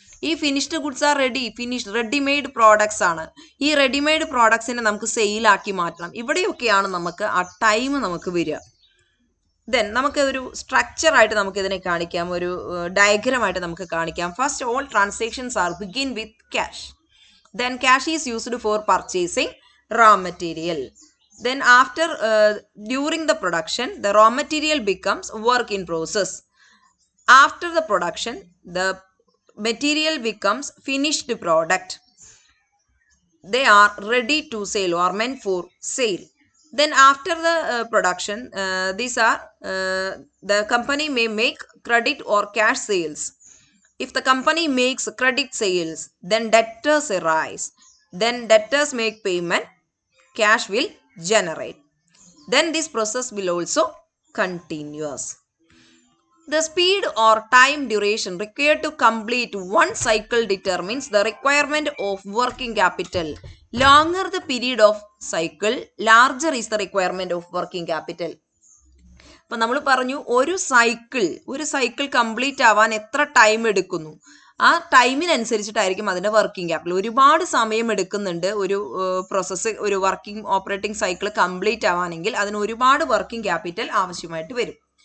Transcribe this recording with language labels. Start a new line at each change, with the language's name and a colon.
Malayalam: ഈ
English: finished goods are readymade products
Malayalam: ആണ്. ഈ റെഡിമെയ്ഡ് പ്രോഡക്ട്സിനെ നമുക്ക് സെയിലാക്കി മാറ്റണം. ഇവിടെയൊക്കെയാണ് നമുക്ക് ആ ടൈം നമുക്ക് വരിക. ദെൻ നമുക്ക് ഒരു സ്ട്രക്ചർ ആയിട്ട് നമുക്ക് ഇതിനെ കാണിക്കാം, ഒരു ഡയഗ്രമായിട്ട് നമുക്ക് കാണിക്കാം.
English: First all transactions are begin with cash. Then cash is used for purchasing raw material. Then during the production, the raw material becomes work in process. After the production, the material becomes finished product. They are ready to sell or meant for sale. Then after the production, the company may make credit or cash sales. If the company makes credit sales, then debtors arise. Then debtors make payment, cash will generate. Then this process will also continuous. The speed or time duration required to complete one cycle determines the requirement of working capital. Longer the period of cycle, larger is the requirement of working capital.
Malayalam: അപ്പം നമ്മൾ പറഞ്ഞു ഒരു cycle complete ആവാൻ എത്ര time എടുക്കുന്നു, ആ ടൈമിനനുസരിച്ചിട്ടായിരിക്കും അതിൻ്റെ working capital. ഒരുപാട് സമയം എടുക്കുന്നുണ്ട് ഒരു ഒരു ഓപ്പറേറ്റിംഗ് സൈക്കിൾ കംപ്ലീറ്റ് ആവാനെങ്കിൽ അതിന് ഒരുപാട് വർക്കിംഗ് ക്യാപിറ്റൽ ആവശ്യമായിട്ട് വരും.